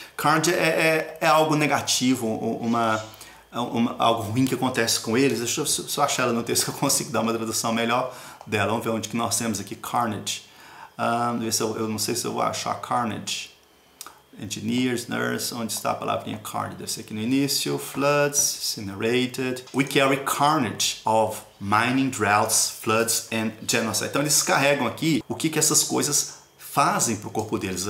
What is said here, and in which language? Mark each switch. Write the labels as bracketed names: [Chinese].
[Portuguese] Carnage é algo negativo, algo ruim que acontece com eles. Deixa eu só achar ela no texto que eu consigo dar uma tradução melhor dela. Vamos ver onde que nós temos aqui carnage. Eu não sei se eu vou achar carnage. Engineers, nurse, onde está a palavrinha carnage? Deve ser aqui no início. Floods, incinerated. [English] We carry carnage of mining, droughts, floods and genocide. [Portuguese] Então eles carregam aqui o que essas coisas fazem para o corpo deles.